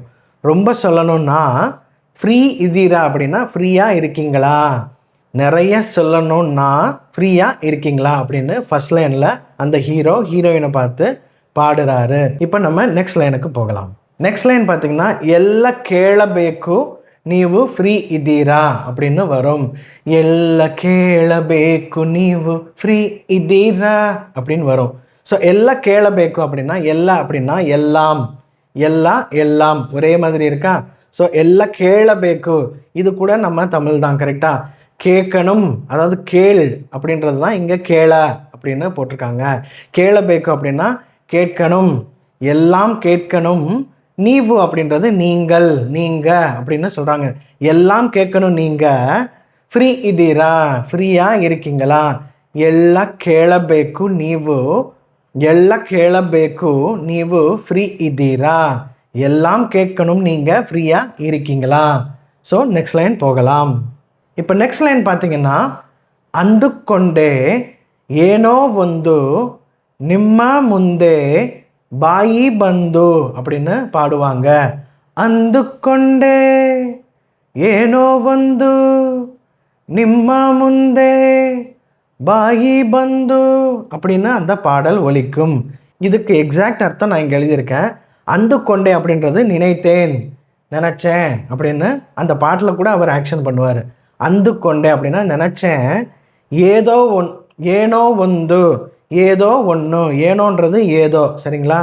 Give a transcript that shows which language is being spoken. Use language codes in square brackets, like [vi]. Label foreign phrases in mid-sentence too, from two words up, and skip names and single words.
[ta] ரொம்ப சொல்லணும்னா [kn] ಫ್ರೀ ಇದ್ದೀರಾ [ta] அப்படின்னா ஃப்ரீயாக இருக்கீங்களா, நிறைய சொல்லணும்னா ஃப்ரீயாக இருக்கீங்களா அப்படின்னு ஃபர்ஸ்ட் லைனில் அந்த ஹீரோயினை பார்த்து பாடுறாரு. இப்போ நம்ம நெக்ஸ்ட் லைனுக்கு போகலாம். [en] next line [ta] பார்த்தீங்கன்னா [kn] ಎಲ್ಲ ಕೇಳಬೇಕು ನೀವು ಫ್ರೀ ಇದ್ದೀರಾ [ta] அப்படின்னு வரும். [kn] ಎಲ್ಲ ಕೇಳಬೇಕು ನೀವು ಫ್ರೀ ಇದ್ದೀರಾ [ta] அப்படின்னு வரும். ஸோ [kn] ಎಲ್ಲ ಕೇಳಬೇಕು [ta] அப்படின்னா எல்லா அப்படின்னா எல்லாம், எல்லாம் ஒரே மாதிரி இருக்கா? ஸோ எல்லாம் கேளபேக்கு, இது கூட நம்ம தமிழ் தான். கரெக்டாக? கேட்கணும், அதாவது கேள் அப்படின்றது தான் இங்கே கேள அப்படின்னு போட்டிருக்காங்க. கேளபேக்கு அப்படின்னா கேட்கணும், எல்லாம் கேட்கணும். நீவு அப்படின்றது நீங்கள், அப்படின்னு சொல்கிறாங்க. எல்லாம் கேட்கணும் நீங்கள். [kn] ಫ್ರೀ ಇದ್ದೀರಾ, [ta] ஃப்ரீயாக இருக்கீங்களா. எல்லாம் [kn] ಕೇಳಬೇಕು ನೀವು, [ta] எல்லாம் [kn] ಕೇಳಬೇಕು ನೀವು ಫ್ರೀ ಇದ್ದೀರಾ, [ta] எல்லாம் கேட்கணும் நீங்கள் ஃப்ரீயாக இருக்கீங்களா. ஸோ [en] next line [ta] போகலாம். இப்போ [en] next line [ta] பார்த்தீங்கன்னா [kn] ಅಂದುಕೊಂಡೆ ಏನೋ ಒಂದು ನಿಮ್ಮ ಮುಂದೆ ಬಾಯಿ ಬಂದು [ta] அப்படின்னு பாடுவாங்க. [kn] ಅಂದುಕೊಂಡೆ ಏನೋ ಒಂದು ನಿಮ್ಮ ಮುಂದೆ ಬಾಯಿ ಬಂದು [ta] அப்படின்னு அந்த பாடல் ஒலிக்கும். இதுக்கு எக்ஸாக்ட் அர்த்தம் நான் இங்கே எழுதியிருக்கேன். [kn] ಅಂದು ಕೊಂಡೆ [ta] அப்படின்றது நினைத்தேன், நினச்சேன் அப்படின்னு அந்த பாட்டில் கூட அவர் ஆக்ஷன் பண்ணுவார். [kn] ಅಂದು ಕೊಂಡೆ [ta] அப்படின்னா நினச்சேன். ஏதோ ஏனோ ஒன்று, ஏதோ ஒன்று, ஏனோன்றது ஏதோ. சரிங்களா?